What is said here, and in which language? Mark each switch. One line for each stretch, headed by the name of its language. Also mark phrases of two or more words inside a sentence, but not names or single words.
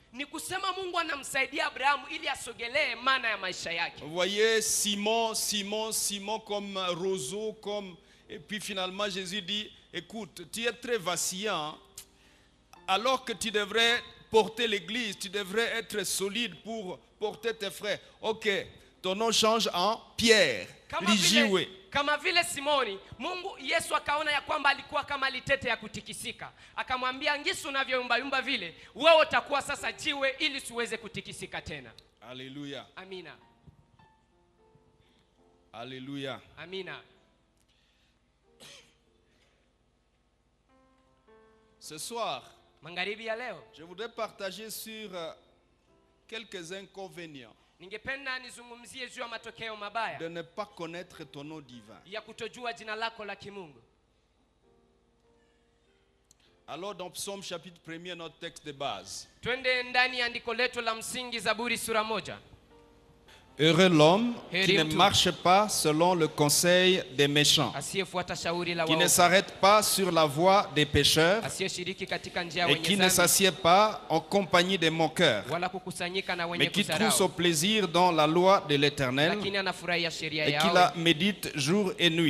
French: Vous voyez Simon comme roseau, et puis finalement Jésus dit, écoute, tu es très vacillant, alors que tu devrais porter l'église, tu devrais être solide pour porter tes frères. Ok, ton nom change en Pierre.
Swahili: Kama vile Simoni, Yesu akaona ya kwamba alikuwa kama litete ya kutikisika. Akamwambia ngisi unavyoyumba vile, wewe utakuwa sasa jiwe ili siweze kutikisika tena.
French: Alléluia.
Swahili: Amina.
French: Alléluia.
Swahili: Amina.
French: Ce soir,
Swahili: magharibi ya leo,
French: je voudrais partager sur quelques inconvénients
Swahili: ningependa nizungumzie juu ya matokeo mabaya
French: de ne pas connaître ton nom divin.
Swahili: ya kutojua jina lako la kimungu.
French: Alors dans Psaume chapitre 1er, notre texte de base.
Swahili: Twende ndani ya andiko letu la msingi, Zaburi sura 1.
French: Heureux l'homme qui ne marche pas selon le conseil des méchants, qui ne s'arrête pas sur la voie des pécheurs et qui ne s'assied pas en compagnie des moqueurs, mais qui trouve son plaisir dans la loi de l'Éternel et qui la médite jour et nuit.